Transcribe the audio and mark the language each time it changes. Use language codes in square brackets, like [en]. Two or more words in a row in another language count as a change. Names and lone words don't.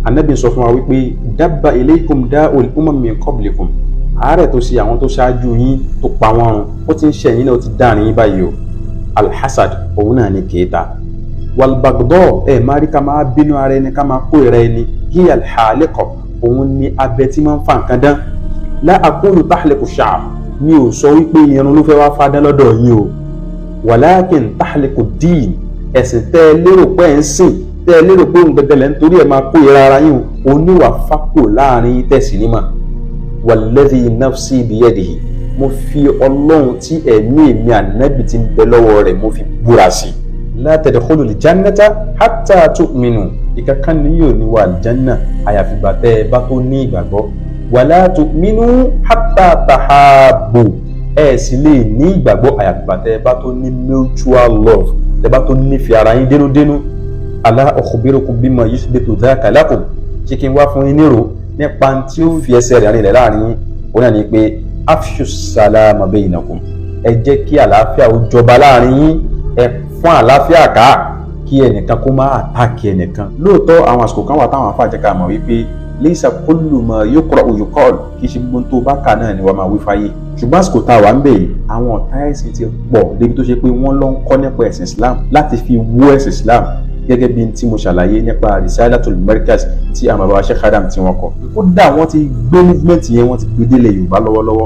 [yo] Ànábì sọ fún wa wípé [ar] دب إليكم داء الأمم من قبلكم, [yo] àárẹ̀ tó ṣe àwọn tó ṣáájú yín tó pa wọ́n run ó ti ń ṣe yín náà ó ti dáàrin yín báyìí o. Alhassad òun náà ni kèéta. Walbagdo máa rí ká máa bínú ara ẹni ká máa kó ìra ẹni. [ar] هي الحالقة, [yo] òun ni abẹ tí máa ń fa nǹkan dán. [ar] لا أقول تحلق الشعر, [yo] mi ò sọ wípé irun ló fẹ́ wá fádán lọ́dọ̀ yín o. [ar] ولكن تحلق الدين, [yo] ẹ̀sìn tẹ́ ẹ lérò pé ẹ̀ ń sìn, tẹ́ ẹ lérò pé òun gbẹgbẹlẹ̀ nítorí ẹ̀ máa kó ìra ara yín o, oníwà fákò láàrin tẹ̀sí ní mà. [ar] والذي نفسي بيده, [yo] mo fi Ọlọ́run tí ẹ̀mí mi Ànábì tí ń bẹ lọ́wọ́ rẹ̀ mo fi búra sí. [ar] لا تدخلوا الجنة حتى تؤمنوا, [yo] ìkankan ni yóò ní wà aljanna àyàfi ìgbà tẹ́ ẹ bá tó ní ìgbàgbọ́. [ar] ولا تؤمنوا حتى تحابوا, [yo] ẹ sì lè ní ìgbàgbọ́ àyàfi ìgbà tẹ́ ẹ bá tó ní [en] mutual love, [yo] tẹ́ bá tó nífẹ̀ẹ́ ara yín dénúdénú. [ar] ألا أخبركم بما يثبت ذاك لكم, [yo] ṣé kí n wá fún yín nírò nípa tí ó fi ẹsẹ̀ rẹ̀ rìn láàrin yín. Òun náà ni pé [ar] أفشوا السلام بينكم, [yo] ẹ jẹ́ kí àlàáfíà ó jọba láàrin yín, ẹ fún àlàáfíà ká, kí ẹnìkan kó má àtàkì ẹnìkan. Lóòótọ́ àwọn àsìkò kan wà táwọn afáàjẹ́ ká mọ̀ wípé [ar] ليس كل ما يقرأ يقال, [yo] kì í ṣe gbogbo tó bá kà náà ni wọ́n máa wí fáyé. Ṣùgbọ́n àsìkò tá a wà ń bẹ̀ yìí, àwọn ọ̀tá ẹ̀sìn ti pọ̀ débi tó ṣe pé wọ́n lọ ń kọ́ nípa ẹ̀sìn Islam láti fi wó ẹ̀sìn Islam, gẹ́gẹ́ bí tí mo ṣàlàyé nípa Risalatul Markaz tí àwọn bàbá Sheikh Adam tí wọ́n kọ. Kódà wọ́n ti gbé movement yẹn, wọ́n ti gbé délé Yorùbá lọ́wọ́lọ́wọ́.